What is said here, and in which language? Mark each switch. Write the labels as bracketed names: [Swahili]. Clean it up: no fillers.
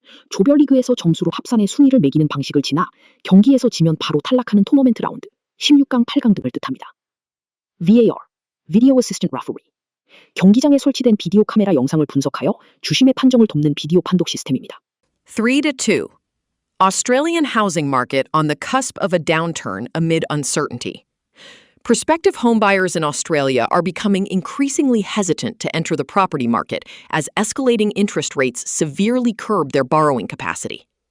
[Korean] 조별리그에서 점수로 합산해 순위를 매기는 방식을 지나 경기에서 지면 바로 탈락하는 토너먼트 라운드, 16강, 8강 등을 뜻합니다. [English] VAR, Video Assistant Referee. [Korean] 경기장에 설치된 비디오 카메라 영상을 분석하여 주심의 판정을 돕는 비디오 판독 시스템입니다. 3-2. [English] Australian housing market on the cusp of a downturn amid uncertainty. Prospective homebuyers in Australia are becoming increasingly hesitant to enter the property market as escalating interest rates severely curb their borrowing capacity.